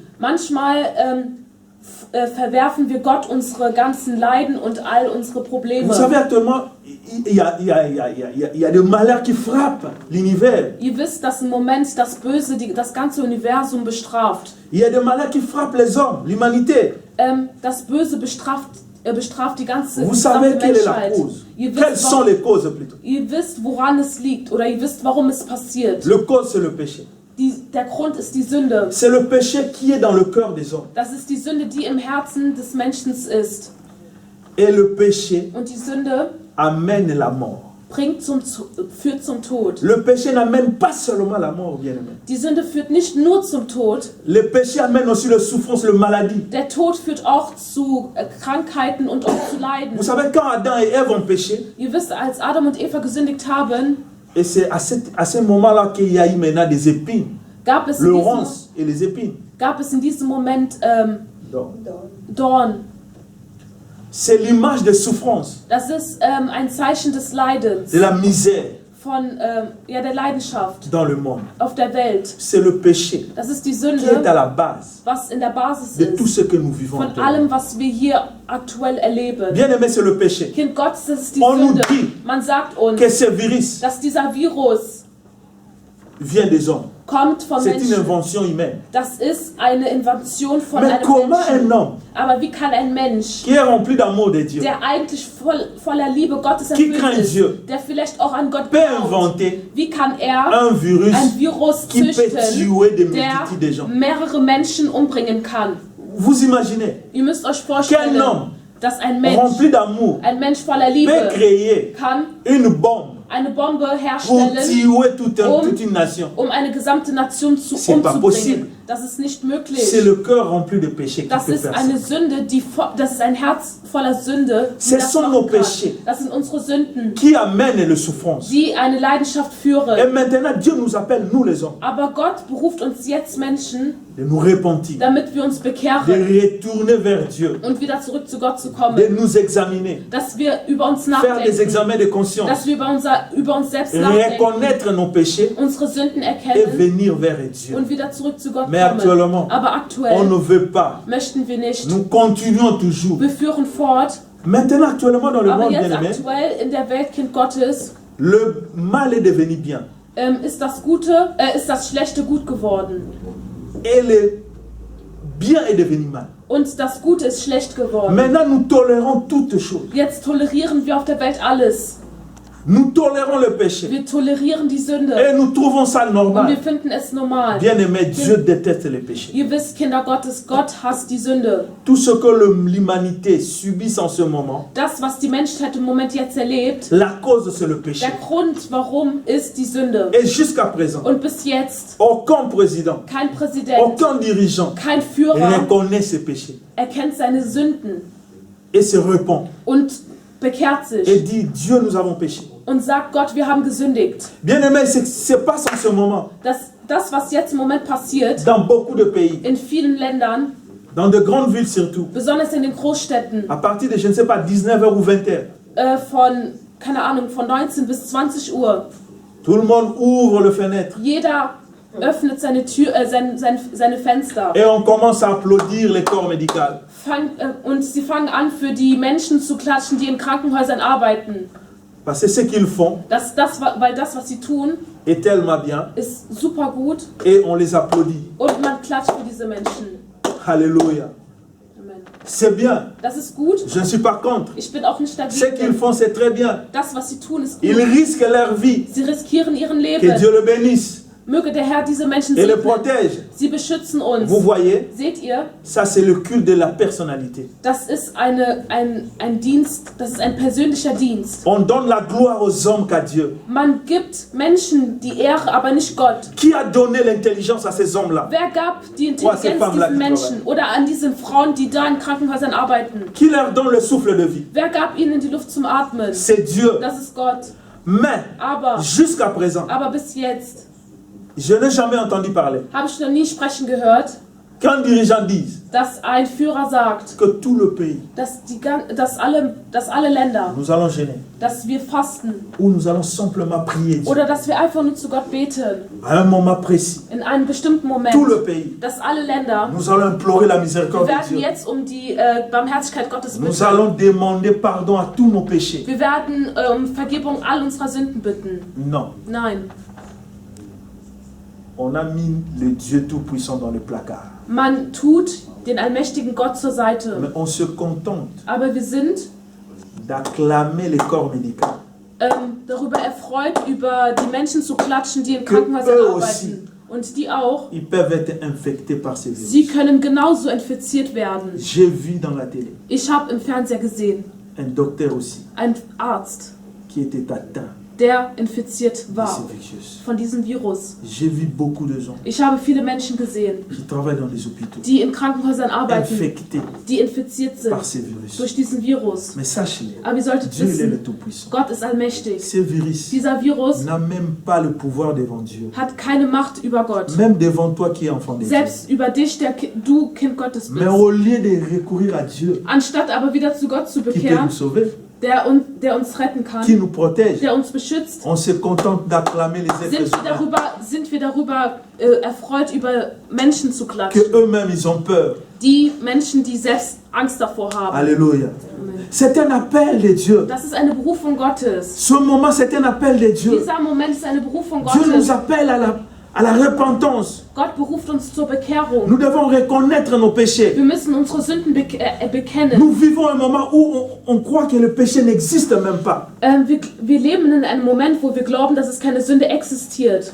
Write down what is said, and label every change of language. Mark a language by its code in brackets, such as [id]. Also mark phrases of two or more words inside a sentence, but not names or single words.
[de] Manchmal verwerfen wir Gott unsere ganzen Leiden und all unsere Probleme. [fr] Vous savez, actuellement, il y a des malheurs qui frappent l'univers. [de] Ihr wisst, dass im Moment das Böse das ganze Universum bestraft. [fr] Il y a des malheurs qui frappent les hommes, l'humanité. [de] Das Böse bestraft die ganze [fr] Vous savez [de] gesamte [fr] quelle est la [de] Menschheit. [fr] cause? Quelles sont les causes plutôt? [de] Ihr wisst, woran es liegt oder ihr wisst, warum es passiert. [fr] Le cause, c'est le péché. [de] Der Grund ist die Sünde. [fr] C'est le péché qui est dans le cœur des hommes. [de] Das ist die Sünde, die im Herzen des Menschen ist. [fr] Et le péché [de] Und die Sünde [fr] amène la mort. [de] führt zum Tod. [fr] Le péché n'amène pas seulement la mort, bien aimé. [de] Die Sünde führt nicht nur zum Tod, [fr] Le péché amène aussi la souffrance, la maladie. [de] der Tod führt auch zu Krankheiten und auch zu Leiden. [fr] Vous savez, quand Adam et Ève ont péché, [de] Ihr wisst, als Adam und Eva gesündigt haben, [fr] et c'est à ce moment-là qu'il y a eu maintenant des épines, [de] gab es [fr] le ronces et les épines. [de] in diesem Moment [fr] Donc, [de] Dorn. [fr] c'est l'image de souffrance, [de] Das ist ein Zeichen des Leidens, [fr] de la misère [de] von der Leidenschaft [fr] dans le monde. [de] auf der Welt. [fr] C'est le péché [de] Das ist die [fr] qui est à [de] Sünde, [fr] la base [de] was in der Basis [fr] de tout [de] ist, [fr] ce que nous vivons. [de] von [fr] actuellement. [de] allem, was wir hier aktuell erleben. [fr] Bien aimé, c'est le péché. [de] Kind Gottes, das ist die [fr] On nous [de] Sünde. [fr] dit [de] Man sagt uns, [fr] Que ce virus [de] dass dieser Virus [fr] vient des hommes. [de] kommt von [fr] C'est une [de] Menschen. [fr] invention humaine. [de] Das ist eine Invention von [fr] Mais [de] einem [fr] comment un [de] Menschen. [fr] homme [de] Aber wie kann ein Mensch, [fr] qui est rempli d'amour de Dieu, [de] der eigentlich voller Liebe Gottes [fr] Qui [de] erfüllt [fr] craint [de] ist, [fr] Dieu, [de] der vielleicht auch an Gott [fr] peut [de] glaubt, [fr] inventer [de] wie kann er [fr] un virus [de] ein Virus [fr] qui peut [de] züchten, [fr] tuer des [de] der [fr] multitudes de gens? [de] mehrere Menschen umbringen kann? [fr] Vous imaginez [de] Ihr müsst euch [fr] qu'un [de] vorstellen, [fr] homme [de] dass ein Mensch [fr] rempli d'amour [de] voller [fr] peut [de] Liebe [fr] créer [de] kann [fr] une bombe [de] eine Bombe [fr] pour [de] herstellen, [fr] tuer toute une nation. [de] eine gesamte Nation [fr] C'est pas possible. [de] umzubringen. Das ist nicht möglich. [fr] C'est le cœur rempli de péché qui [de] Das [fr] peut [de] ist [fr] faire ça. [de] eine Sünde, das ist ein Herz voller Sünde. die [fr] Ce [de] das [fr] sont [de] machen [fr] nos [de] kann. [fr] péchés. [de] Das sind unsere Sünden, [fr] Qui amène les souffrances. [de] die eine Leidenschaft [fr] Et [de] führen. [fr] maintenant, Dieu nous appelle, nous les hommes, [de] Aber Gott beruft uns jetzt Menschen, [fr] de nous repentir, [de] damit wir uns [fr] de [de] bekehren [fr] retourner vers Dieu, [de] und wieder zurück zu Gott zu [fr] de [de] kommen. [fr] nous examiner, [de] Dass wir über uns [fr] faire des [de] nachdenken, [fr] examens de conscience, [de] dass wir über uns selbst nachdenken, [fr] reconnaître nos péchés [de] unsere Sünden [fr] et [de] erkennen [fr] venir vers Dieu. [de] und wieder zurück zu Gott [fr] Mais [de] kommen. [fr] actuellement, [de] Aber [fr] on [de] aktuell [fr] ne veut pas. [de] möchten wir nicht. [fr] Nous continuons toujours. [de] Wir führen fort, [fr] Maintenant, actuellement, dans le [de] aber [fr] monde, [de] jetzt [fr] bien aimé, [de] aktuell in der Welt, Kind Gottes, [fr] le mal est devenu bien. [de] ist das Schlechte gut geworden. [fr] Et le bien est devenu mal. [de] Und das Gute ist schlecht geworden. [fr] Maintenant, nous tolérons toutes choses. [de] Jetzt tolerieren wir auf der Welt alles. [fr] Nous tolérons le péché. [de] Wir tolerieren die Sünde. [fr] Et nous trouvons ça [de] Und wir [fr] normal. [de] finden es normal. [fr] Bien aimé, Dieu déteste le péché. [de] Ihr wisst, Kinder Gottes, Gott hasst die Sünde. [fr] Tout ce que l'humanité subit en ce moment, [de] Das, was die Menschheit im Moment jetzt erlebt, [fr] la cause c'est le péché. [de] der Grund, warum, ist die Sünde. [fr] Et jusqu'à présent, [de] Und bis jetzt, [fr] aucun président, [de] kein Präsident, [fr] aucun dirigeant [de] kein Führer [fr] reconnaît ce péché [de] erkennt seine Sünden [fr] et se repent [de] und bekehrt [fr] et [de] sich [fr] dit Dieu, nous avons péché. [de] und sagt, Gott, wir haben gesündigt. [fr] Bien aimé, c'est pas en ce moment. [de] Das, was jetzt im Moment passiert, [fr] Dans beaucoup de pays, [de] in vielen Ländern, [fr] dans de grandes villes surtout, [de] besonders in den Großstädten, [fr] à partir de, je ne sais pas, 19h ou 20h, [de] von keine Ahnung, von 19 bis 20 Uhr. [fr] Tout le monde ouvre le fenêtre. [de] Jeder öffnet seine Tür, seine Fenster. [fr] Et on commence à applaudir les corps médicaux. [de] Und sie fangen an, für die Menschen zu klatschen, die in Krankenhäusern arbeiten. [fr] Parce que ce qu'ils font [de] Weil das, was sie tun, [fr] est tellement bien. [de] ist super gut. [fr] Et on les applaudit. [de] Und man klatscht für diese Menschen. [fr] Alléluia. [de] Amen. [fr] C'est bien. [de] Das ist gut. [fr] Je ne suis pas contre. [de] Ich bin auch nicht [fr] Ce qu'ils [de] dagegen. [fr] font, c'est très bien. [de] Das, was sie tun, ist [fr] Ils [de] gut. [fr] risquent leur vie. [de] Sie riskieren ihren [fr] Que [de] Leben. [fr] Dieu le bénisse [de] Möge der Herr diese Menschen [fr] et le [de] segnen. [fr] protège. [de] Sie beschützen uns. [fr] Vous voyez, [de] Seht ihr? [fr] ça c'est le culte de la personnalité. [de] Das ist ein Dienst, das ist ein persönlicher Dienst. [fr] On donne la gloire aux hommes qu'à Dieu. [de] Man gibt Menschen die Ehre, aber nicht Gott. [fr] Qui a donné l'intelligence à ces hommes-là? [de] Wer gab die [fr] Oh, c'est [de] Intelligenz [fr] pas [de] diesen [fr] blague, [de] Menschen oder an diesen Frauen, die da in Krankenhäusern arbeiten? [fr] Qui leur donne le souffle de vie? [de] Wer gab ihnen die Luft zum Atmen? [fr] C'est Dieu. [de] Das ist Gott. [fr] Mais, [de] Aber [fr] jusqu'à présent, [de] bis jetzt [fr] je n'ai jamais entendu parler [de] habe ich noch nie sprechen gehört, [fr] qu'un dirigeant dise [de] dass ein Führer sagt, [fr] que tout le pays, [de] dass alle Länder, [fr] nous allons gêner, [de] dass wir fasten [fr] ou nous allons simplement prier Dieu. [de] oder dass wir einfach nur zu Gott beten. [fr] À un moment précis, [de] In einem bestimmten Moment, [fr] tout le pays, [de] dass alle Länder, [fr] nous allons implorer la [de] wir [fr] miséricorde de [de] werden [fr] Dieu. [de] jetzt um die Barmherzigkeit Gottes [fr] Nous [de] bitten. [fr] allons demander pardon à tous nos péchés. [de] Wir werden um Vergebung all unserer Sünden bitten. [fr] Non, [de] Nein, [fr] on a mis le Dieu Tout-Puissant dans le placard. [de] man tut den allmächtigen Gott zur Seite. [fr] Mais on se contente [de] Aber wir sind [fr] d'acclamer les corps médicaux. [de] darüber erfreut, über die Menschen zu klatschen, die in [fr] Que [de] Krankenhäusern [fr] eux [de] arbeiten. Und die auch. [fr] Ils peuvent être infectés par ces virus. [de] Sie können genauso infiziert werden. [fr] J'ai vu dans la télé [de] Ich habe im Fernseher gesehen, [fr] un docteur aussi [de] ein Arzt, [fr] qui était atteint [de] der infiziert [fr] de [de] war [fr] ce virus. [de] von diesem Virus. [fr] J'ai vu beaucoup de gens [de] Ich habe viele Menschen gesehen, [fr] qui travaillent dans les hôpitaux [de] die in Krankenhäusern arbeiten, [fr] infectés [de] die infiziert sind [fr] par ces virus. [de] durch diesen Virus. [fr] Mais sachez, [de] Aber ihr solltet [fr] Dieu il est le [de] wissen, [fr] Tout-Puissant. [de] Gott ist allmächtig. [fr] Ce virus [de] Dieser Virus [fr] n'a même pas le pouvoir devant Dieu. [de] hat keine Macht über Gott. [fr] Même devant toi qui es enfant de Dieu. [de] Selbst über dich, du Kind Gottes [fr] Mais [de] bist. [fr] au lieu de recourir à Dieu, [de] Anstatt aber wieder zu Gott zu [fr] qui peut [de] bekehren, [fr] nous sauver, [de] der uns retten [fr] qui [de] kann, [fr] nous protège, [de] der uns beschützt, [fr] on se contente d'acclamer les êtres humains, [de] sind wir darüber erfreut, über Menschen zu [fr] que [de] klatschen. [fr] eux-mêmes ils ont peur. [de] Die Menschen, die selbst Angst davor haben. [fr] Alléluia. [de] Amen. [fr] C'est un appel de Dieu. [de] Das ist eine Berufung Gottes. [fr] Ce moment, c'est un appel de Dieu. [de] Dieser Moment ist eine Berufung [fr] Dieu nous [de] Gottes. [fr] appelle à la repentance. [de] Gott beruft uns zur Bekehrung. [fr] Nous devons reconnaître nos péchés. [de] Wir müssen unsere Sünden bekennen. [fr] Nous vivons un moment où on croit que le péché n'existe même pas. [de] Wir leben in einem Moment, wo wir glauben, dass es keine Sünde existiert.